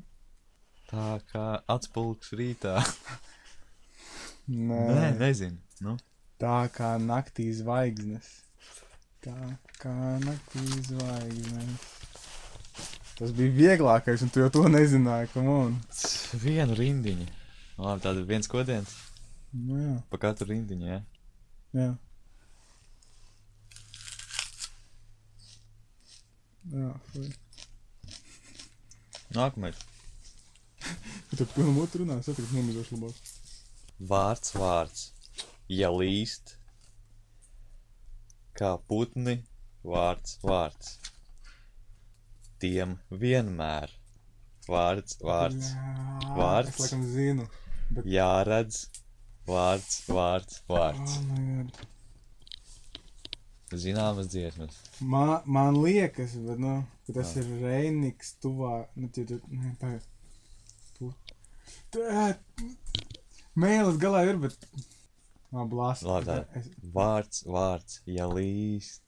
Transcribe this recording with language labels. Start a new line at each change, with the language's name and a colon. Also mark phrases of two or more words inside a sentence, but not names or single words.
Latvian: Tā kā atspulgs rītā. Nē. Nē, nezinu. Tā kā naktī zvaigznes. Tā kā naktī zvaigznes. Tas bija vieglākais, un tu jau to nezināji,
English: come on.
Latvian: Vienu rindiņu. Labi, tāda viens kodiens. Nu jā, Pa katru rindiņu, jā. jā. Jā, fuj. Nākamais. Tu pilnu mutu runā, es atrast nomizošu labāk. Vārds. Ja līst. Kā putni. Vārds. Tiem vienmēr. Vārds. Jā, Vārds. Es laikam zinu. Jāredz. Vārds.
English: Oh my God.
Latvian: Zināmas dziesmas. Man liekas, bet, ka tas ir Reiniks tuvā, pagaid. Mēlis galā ir, bet... Blāst. Labi, tā. Vārds. Ja līst.